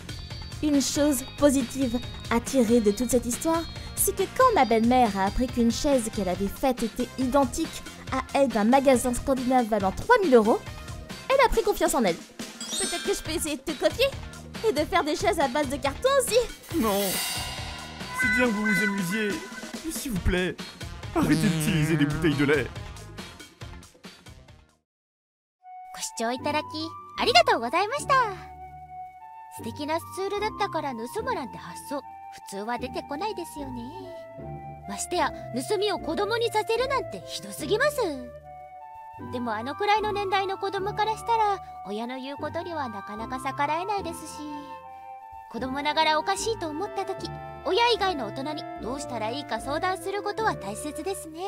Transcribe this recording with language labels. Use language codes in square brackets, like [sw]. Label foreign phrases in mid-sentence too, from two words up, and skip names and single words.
[fr] Une chose positive à tirer de toute cette histoire, c'est que quand ma belle-mère a appris qu'une chaise qu'elle avait faite était identique à elle d'un magasin scandinave valant 3000 €, elle a pris confiance en elle. Peut-être que je peux essayer de te copier et de faire des chaises à base de carton aussi. Non. C'est bien que vous vous amusiez. Mais s'il vous plaît, arrêtez d'utiliser des bouteilles de lait. [ja] ご視聴いただきありがとうございました。素敵なスツールだったから盗むなんて発想普通は出てこないですよね。ましてや盗みを子供にさせるなんてひどすぎます。でもあのくらいの年代の子供からしたら親の言うことにはなかなか逆らえないですし、子供ながらおかしいと思った時、親以外の大人にどうしたらいいか相談することは大切ですね。